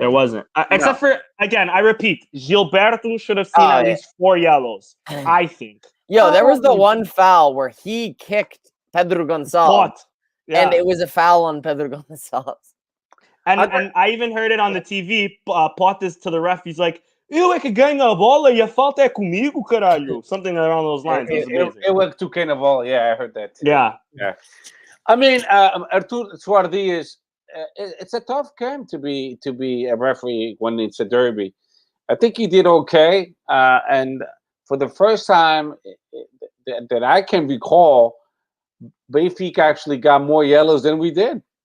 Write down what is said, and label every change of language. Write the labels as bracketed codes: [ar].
[en] There wasn't, except for, again, I repeat, Gilberto should have seen at least 4 yellows, I think. There was the one foul where he kicked Pedro Gonçalves, and it was a foul on Pedro Gonçalves. And I even heard it on the TV. Pot is to the ref. He's like, [pt] "Eu é que ganho a bola e a falta é comigo, caralho." [en] Something around those lines. It went to Carnival. Yeah, I heard that too. Yeah. I mean, Artur Soares Dias, it's a tough game to be a referee when it's a derby. I think he did okay, and for the first time that I can recall, Benfica actually got more yellows than we did.